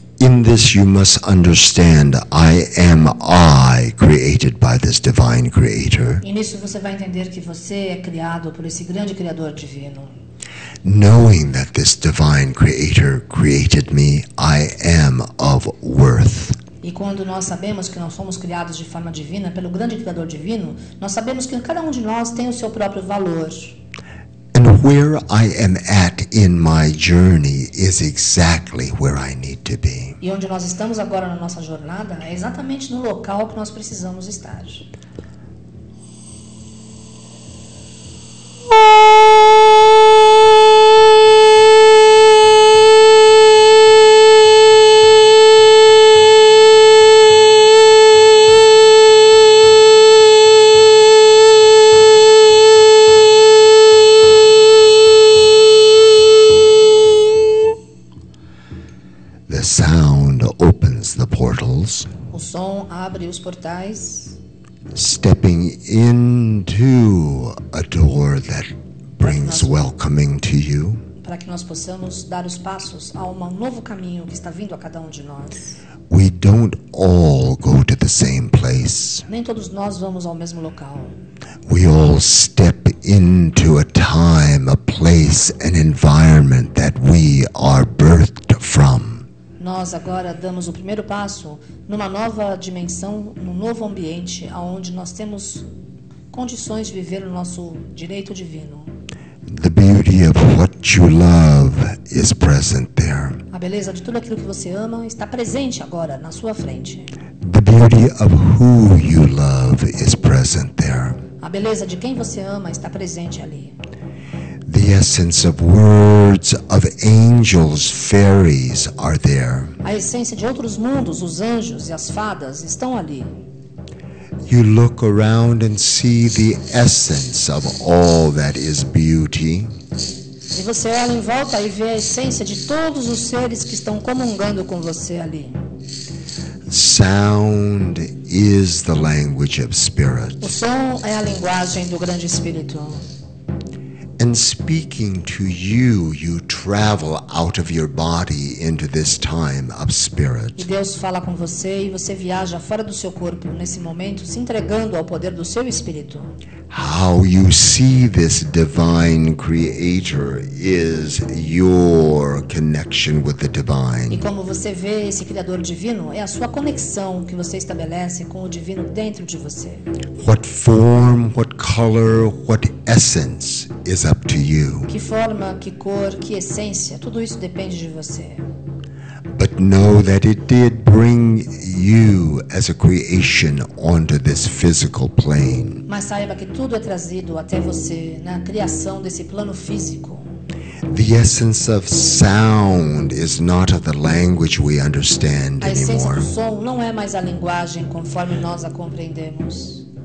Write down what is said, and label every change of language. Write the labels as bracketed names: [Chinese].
[English] In this you must understand, I am I, created by this divine creator. [Portuguese] E nisso você vai entender que você é criado por esse grande criador divino. [English] Knowing that this divine creator created me, I am of worth. [Portuguese] E quando nós sabemos que nós somos criados de forma divina pelo grande criador divino, nós sabemos que cada um de nós tem o seu próprio valor. [English] And where I am at in my journey is exactly where I need to be. [Portuguese] E onde nós estamos agora na nossa jornada é exatamente no local que nós precisamos estar. [English] The sound opens the portals. [Portuguese] O som abre os portais. [English] Stepping into a door that brings welcoming to you. [Portuguese] Para que nós possamos dar os passos a um novo caminho que está vindo a cada um de nós. [English] We don't all go to the same place. [Portuguese] Nem todos nós vamos ao mesmo local. [English] We all step into a time, a place, an environment that we are birthed from. [Portuguese] Nós agora damos o primeiro passo numa nova dimensão, num novo ambiente, onde nós temos condições de viver o nosso direito divino. [English] The beauty of what you love is present there. [Portuguese] A beleza de tudo aquilo que você ama está presente agora na sua frente. [English] The beauty of who you love is present there. [Portuguese] A beleza de quem você ama está presente ali. [English] The essence of words of angels, fairies are there. [Portuguese] A essência de outros mundos, os anjos e as fadas estão ali. [English] You look around and see the essence of all that is beauty. [Portuguese] E você olha em volta e vê a essência de todos os seres que estão comungando com você ali. [English] Sound is the language of spirit. [Portuguese] O som é a linguagem do grande espírito. [English] And speaking to you, you travel out of your body into this time of spirit. [Portuguese] E Deus fala com você e você viaja fora do seu corpo nesse momento, se entregando ao poder do seu espírito. [English] How you see this divine creator is your connection with the [Portuguese] E [English] divine. [Portuguese] como você vê esse criador divino, é a sua conexão que você estabelece com o divino dentro de você. [English] What form, what color, what essence is up to you. [Portuguese] Que forma, que cor, que essência, tudo isso depende de você. [English] But know that it did bring you as a creation onto this physical plane. [Portuguese] Mas saiba que tudo é trazido até você na criação desse plano físico. [English] The essence of sound is not of the language we understand [Portuguese] A essência [English] anymore. [Portuguese] do som não é mais a linguagem conforme nós a compreendemos.